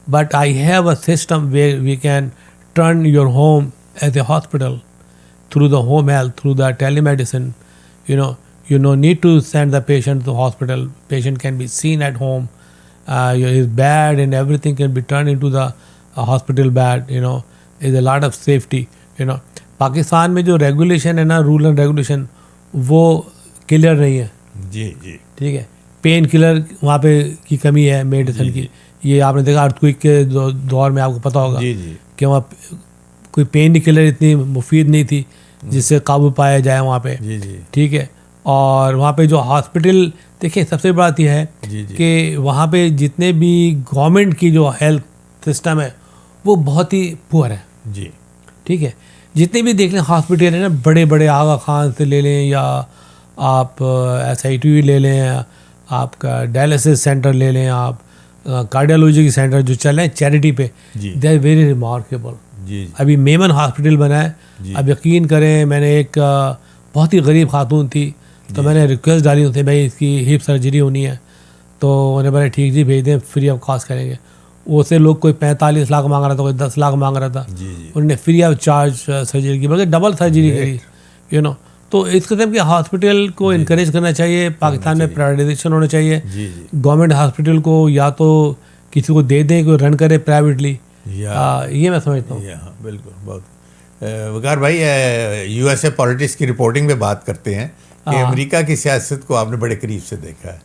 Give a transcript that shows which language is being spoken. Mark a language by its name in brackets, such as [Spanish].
[English] But I have a system where we can turn your home as a hospital through the home health, through the telemedicine. You no need to send the patient to the hospital. Patient can be seen at home. His bed and everything can be turned into the hospital bed. Is a lot of safety. [Urdu] Pakistan میں جو regulation ہے نا، role and regulation, وہ clear نہیں ہے. ٹھیک ہے. Pain colour وہاں پہ کی کمی ہے میڈیسن کی. یہ آپ نے دیکھا ارتھکویک کے دور میں، آپ کو پتہ ہوگا کہ وہاں کوئی پین کلر اتنی مفید نہیں تھی جس سے قابو پایا جائے وہاں پہ. ٹھیک ہے. اور وہاں پہ جو ہاسپٹل، دیکھیں سب سے بڑی بات یہ ہے کہ وہاں پہ جتنے بھی گورنمنٹ کی جو ہیلتھ سسٹم ہے وہ بہت ہی پور ہے. ٹھیک ہے. جتنے بھی دیکھ لیں ہاسپٹل ہیں نا، بڑے بڑے آغا خان سے لے لیں، یا آپ SITU لے لیں، آپ کا ڈائلسس سینٹر لے لیں، آپ کارڈیالوجی کی سینٹر جو چل رہے ہیں چیریٹی پہ، [English] They are very remarkable. [Urdu] ابھی میمن ہاسپٹل بنا ہے. اب یقین کریں، میں نے ایک بہت ہی غریب خاتون تھی، تو میں نے ریکویسٹ ڈالی ان سے، بھائی اس کی ہپ سرجری ہونی ہے، تو انہوں نے بولے ٹھیک جی بھیج دیں، فری آف کاسٹ کریں گے. وہ سے لوگ کوئی 45 لاکھ مانگ رہا تھا، کوئی 10 لاکھ مانگ رہا تھا. انہوں نے فری آف چارج سرجری کی، بلکہ ڈبل سرجری کری. تو اس قسم کے ہاسپٹل کو انکریج کرنا چاہیے. پاکستان میں پرائیویٹائزیشن ہونا چاہیے. گورنمنٹ ہاسپٹل کو یا تو کسی کو دے دیں، کوئی رن کرے پرائیویٹلی، یہ میں سمجھتا ہوں. بالکل. بہت وقار بھائی، USA پالیٹکس کی رپورٹنگ میں بات کرتے ہیں کہ امریکہ کی سیاست کو آپ نے بڑے قریب سے دیکھا ہے.